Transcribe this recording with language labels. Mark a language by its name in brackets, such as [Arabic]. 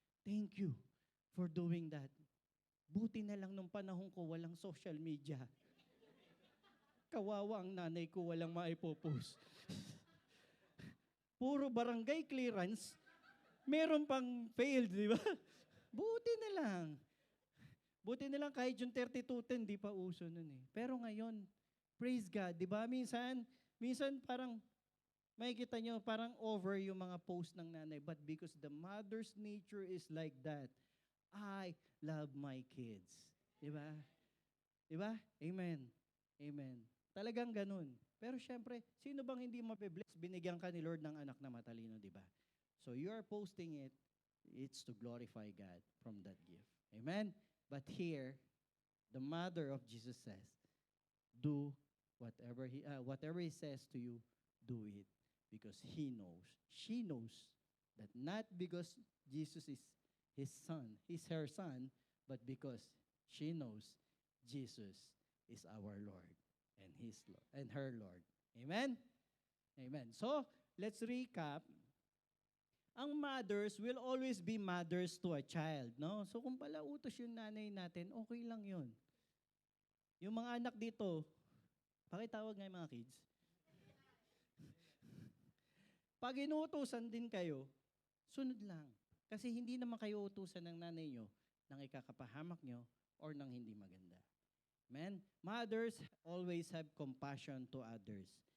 [English] Thank you for doing that. [Filipino] Buti na lang nung panahon ko, walang social media. Kawawa ang nanay ko, walang maipopost. Puro barangay clearance, meron pang failed, di ba? Buti na lang. Buti na lang kahit yung 3210, di pa uso nun eh. [English] Pero ngayon, praise God, [Filipino] di ba? Minsan parang, makikita nyo, parang over yung mga post ng nanay. [English] But because the mother's nature is like that, I love my kids. [Filipino] Di ba? Di ba? Amen. Amen. Talagang ganun. Pero syempre, sino bang hindi mabibless? Binigyan ka ni Lord ng anak na matalino, di ba? [English] So you are posting it, it's to glorify God from that gift. Amen? But here, the mother of Jesus says, do whatever he says to you, do it. Because he knows, she knows, that not because Jesus is his son, is her son, but because she knows Jesus is our Lord and his Lord and her Lord. Amen? Amen. So, let's recap. [Filipino] Ang [English] mothers will always be mothers to a child, no? [Filipino] So kung pala utos yung nanay natin, okay lang yun. Yung mga anak dito, pakitawag nga yung mga kids. Pag inuutusan din kayo, sunod lang. Kasi hindi naman kayo utusan ng nanay nyo nang ikakapahamak nyo or nang hindi maganda. Amen? [English] Mothers always have compassion to others.